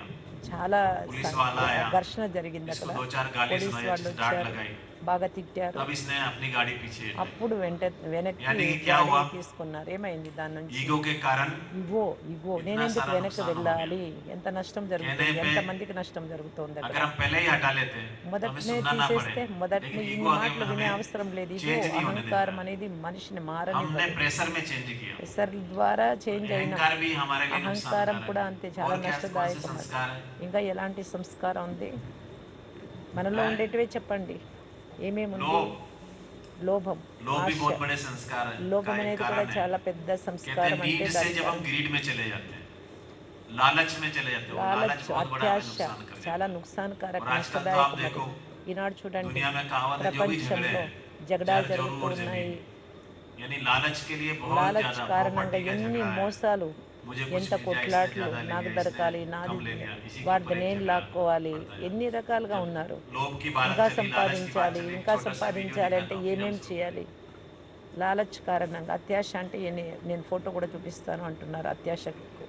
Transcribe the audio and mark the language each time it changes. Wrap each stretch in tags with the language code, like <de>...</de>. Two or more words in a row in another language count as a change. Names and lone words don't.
<te>చాలా</te> <hi>पुलिस वाला आया,</hi> <te>ఘర్షణ జరిగింది అక్కడ.</te> <hi>इसको दो चार गाली</hi> <te>పోలీసు</te> <hi>सुनाई, अच्छे</hi> <te>వాళ్ళు</te> <hi>से डांट</hi> <te>వచ్చారు,</te> <hi>लगाई,</hi> <te>బాగా తిట్టారు.</te> <hi>तब इसने अपनी गाड़ी पीछे हटाई।</hi> <te>అప్పుడు వెనక్కి</te> <hi>यानी कि क्या</hi> <te>గాడి</te> <hi>हुआ,</hi> <te>తీసుకున్నారు. ఏమైంది దాని నుంచి?</te> <hi>ईगो के कारण</hi> <te>ఇగో, ఇగో,</te> <hi>इतना</hi> <te>నేనెందుకు</te> <hi>सारा</hi> <te>వెనక్కి</te> <hi>नुकसान हो गया।</hi> <te>వెళ్ళాలి. ఎంత నష్టం</te> <hi>कहने</hi> <te>జరుగుతుంది,</te> <hi>पे</hi> <te>ఎంతమందికి నష్టం జరుగుతోంది అక్కడ.</te> <hi>अगर हम पहले ही हटा लेते तो हमें</hi> <te>మొదటనే</te> <hi>सुनना ना पड़े,</hi> <te>తీసేస్తే, మొదటనే</te> <hi>लेकिन ईगो</hi> <te>ఇన్ని</te> <hi>आगे</hi> <te>మాటలు వినే</te> <hi>हमें</hi> <te>అవసరం లేదు. ఇగో,</te> <hi>चेंज नहीं होने देता</hi> <te>అహంకారం</te> <hi>है।</hi> <te>అనేది మనిషిని</te> <hi>हमने</hi> <te>మారనివ్వదు.</te> <hi>प्रेशर में चेंज किया।</hi> <te>ప్రెషర్ ద్వారా</te> <hi>तो</hi> <te>చేంజ్ అయినాం.</te> <hi>अहंकार भी हमारे लिए नुकसान</hi> <te>అహంకారం</te> <hi>कारक</hi> <te>కూడా</te> <hi>है।</hi> <te>అంతే, చాలా</te> <hi>और क्या कौन से</hi> <te>నష్టదాయకం అది.</te> <hi>संस्कार है,</hi> <te>ఇంకా ఎలాంటి సంస్కారం ఉంది? మనలో</te> <hi>हैं?</hi> <te>ఉండేటివే చెప్పండి. ఏమేముంది?</te> <hi>लोभ।</hi> <te>లోభం,</te> <hi>लोभ भी</hi> <te>ఆశ.</te> <hi>बहुत बड़े संस्कार का</hi> <te>లోభం</te> <hi>एक</hi> <te>అనేది కూడా</te> <hi>कारण है।</hi> <te>చాలా పెద్ద</te> <hi>कहते</hi> <te>సంస్కారం</te> <hi>हैं</hi> <te>అంటే</te> <hi>नीड से</hi> <te>దానికి</te> <hi>जब हम</hi> <te>కారణం.</te> <hi>ग्रीड में चले जाते हैं, लालच में चले जाते हैं, वो लालच</hi> <te>లాలచ్,</te> <hi>बहुत बड़ा हमें</hi> <te>అత్యాశ</te> <hi>नुकसान कर</hi> <te>చాలా</te> <hi>जाता है।</hi> <te>నుక్సాన్కారక,</te> <hi>और आजकल तो आप</hi> <te>నష్టదాయకం అది.</te> <hi>देखो,</hi> <te>ఈనాడు చూడండి,</te> <hi>दुनिया में कहावत है, जो भी झगड़े</hi> <te>ప్రపంచంలో</te> <hi>हैं</hi> <te>జగడాలు</te> <hi>जर जोरू</hi> <te>జరుగుతూ</te> <hi>और</hi> <te>ఉన్నాయి.</te> <hi>जमीन, यानी लालच के लिए बहुत</hi> <te>లాలచ్</te> <hi>ज्यादा</hi> <te>కారణంగా</te> <hi>प्रॉपर्टी का</hi> <te>ఎన్ని</te> <hi>झगड़ा है।</hi> <te>మోసాలు,</te> <hi>मुझे कुछ</hi> <te>ఎంత</te> <hi>मिल जाए, इसने</hi> <te>కొట్లాట్లు,</te> <hi>ज्यादा ले</hi> <te>నాకు</te> <hi>लिया, इसने</hi> <te>దొరకాలి, నాది</te> <hi>कम ले लिया, इसी के</hi> <te>వాడిది</te> <hi>ऊपर एक</hi> <te>నేను</te> <hi>झगड़ा</hi> <te>లాక్కోవాలి,</te> <hi>पड़ता</hi> <te>ఎన్ని</te> <hi>जाता</hi> <te>రకాలుగా</te> <hi>है। जब</hi> <te>ఉన్నారు.</te> <hi>लोभ की बात</hi> <te>ఇంకా</te> <hi>चली, लालच की बात</hi> <te>సంపాదించాలి,</te> <hi>चली, एक</hi> <te>ఇంకా</te> <hi>छोटा सा वीडियो</hi> <te>సంపాదించాలి అంటే</te> <hi>निकाला हूँ, फिर हम</hi> <te>ఏమేం</te> <hi>उसको</hi> <te>చేయాలి? లాలచ్ కారణంగా అత్యాశ అంటే నేను ఫోటో కూడా చూపిస్తాను అంటున్నారు అత్యాశకు.</te>